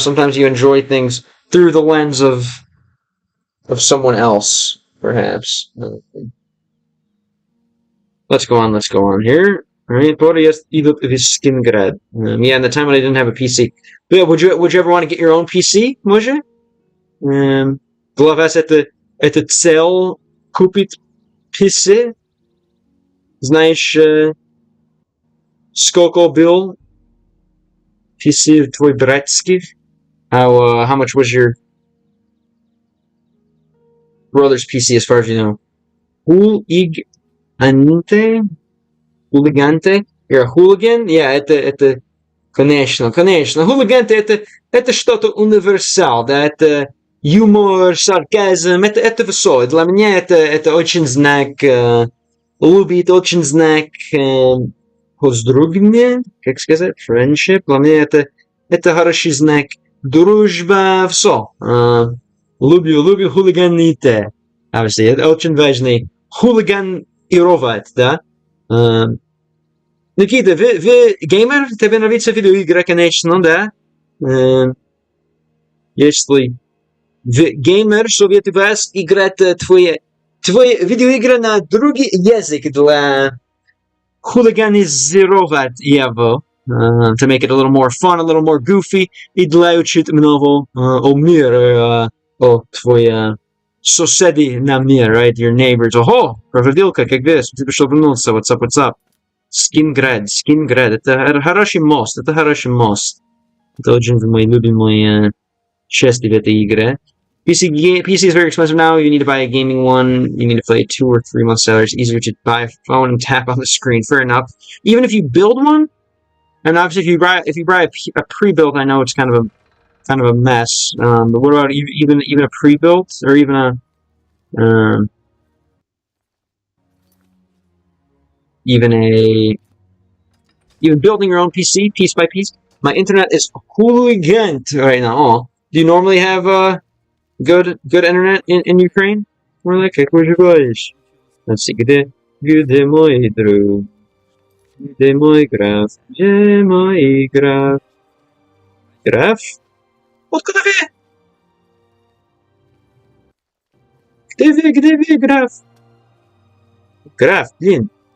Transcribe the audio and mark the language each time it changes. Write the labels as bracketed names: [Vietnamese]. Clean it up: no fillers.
[English] Sometimes you enjoy things through the lens of someone else. Perhaps. Let's go on here. Alright, Skинgrad. Yeah, in the time when I didn't have a PC. But yeah, would you ever want to get your own PC, [Ukrainian] може? [Russian] Для вас это цель купить PC? Знаешь, сколько был PC твой братский? [English] How much was your brother's PC, as far as you know? Hooligante? You're a hooligan? Yeah, [Russian] это Конечно, конечно. Хулиганты это что-то универсал, да, это юмор, сарказм, это весело. Для меня это очень знак любви, это очень знак поздравления, как сказать, [English] friendship. [Russian] Для меня это хороший знак дружба, все. Люблю хулиганите. [English] Obviously, [Russian] это очень важный. Хулиганировать, да. Никита, вы геймер? Тебе нравится видеоигра, конечно, да? Если вы геймер, советую вас играть твои видеоигры на другой язык для хулиганизировать его. [English] To make it a little more fun, a little more goofy, [Russian] и для учить много о мире, о твои соседи на мир, [English] right? Your neighbors. [Russian] Ого, крокодилка, как вес, ты пришел вернуться, [English] what's up? [Russian] Скинград, это хороший мост, Это очень мой любимый часть в этой игре. [English] PC is very expensive now. You need to buy a gaming one. You need to play 2 or 3 months salary. It's easier to buy a phone and tap on the screen. Fair enough. Even if you build one, and obviously if you buy a pre-built, I know it's kind of a mess. But what about even a pre-built or even a even building your own PC piece by piece? My internet is hooligan right now. Oh, do you normally have good internet in Ukraine? Or like, [Russian] как выживаешь? [English] Let's see, [Russian] где мой друг? Где мой граф? Где мой граф? Граф? Откуда вы? Где вы, граф? Граф, блин.